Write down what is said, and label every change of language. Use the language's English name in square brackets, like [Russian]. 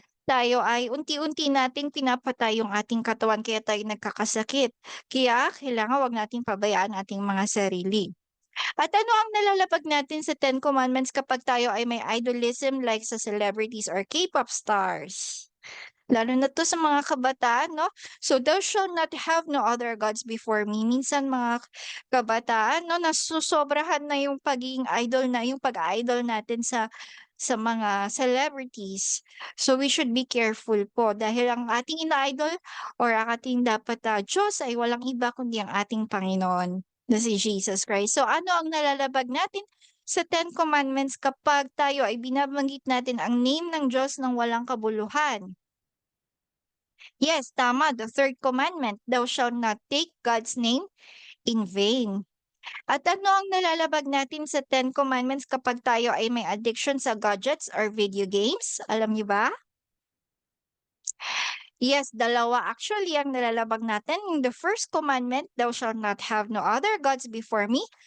[Filipino] tayo ay unti-unti nating pinapatay yung ating katawan kaya tayo nagkakasakit. Kaya kailangan 'wag nating pabayaan ating mga sarili. At ano ang nalalapag natin sa Ten Commandments kapag tayo ay may idolism like sa celebrities or K-pop stars? Lalo na 'to sa mga kabataan 'no. [English] So, "Thou shalt not have no other gods before me." [Filipino] Minsan mga kabataan 'no, nasosobrahan na yung pagiging idol na yung pag-a-idol natin sa mga celebrities. [English] So, we should be careful [Filipino] po dahil ang ating ina-idol or ang ating dapat, Diyos ay walang iba kundi ang ating Panginoon na si Jesus Christ. So, ano ang nalalabag natin sa Ten Commandments kapag tayo ay binabanggit natin ang name ng Diyos ng walang kabuluhan? Yes, tama. [English] The third commandment, thou shalt not take God's name in vain. [Filipino] At ano ang nalalabag natin sa Ten Commandments kapag tayo ay may addiction sa gadgets or video games? Alam niyo ba? Yes, dalawa actually ang nalalabag natin. [English] In the first commandment, thou shalt not have no other gods before me.